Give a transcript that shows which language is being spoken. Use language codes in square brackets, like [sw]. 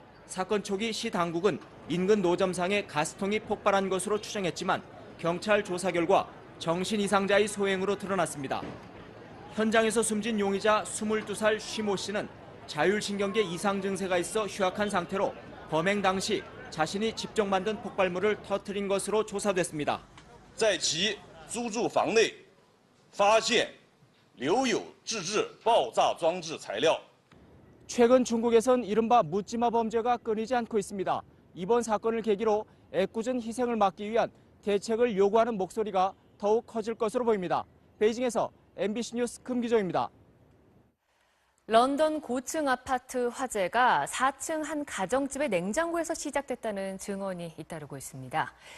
[ko] 사건 초기 시 당국은 인근 노점상에 가스통이 폭발한 것으로 추정했지만 경찰 조사 결과 정신 이상자의 소행으로 드러났습니다. 현장에서 숨진 용의자 22살 쉬모 씨는 자율신경계 이상 증세가 있어 휴학한 상태로 범행 당시 자신이 직접 만든 폭발물을 터뜨린 것으로 조사됐습니다. [zh] 在其租住房内发现留有自制爆炸装置材料。 [ko] 최근 중국에선 이른바 묻지마 범죄가 끊이지 않고 있습니다. 이번 사건을 계기로 애꿎은 희생을 막기 위한 대책을 요구하는 목소리가 더욱 커질 것으로 보입니다. 베이징에서 MBC 뉴스 금기정입니다. 런던 고층 아파트 화재가 4층 한 가정집의 냉장고에서 시작됐다는 증언이 잇따르고 있습니다.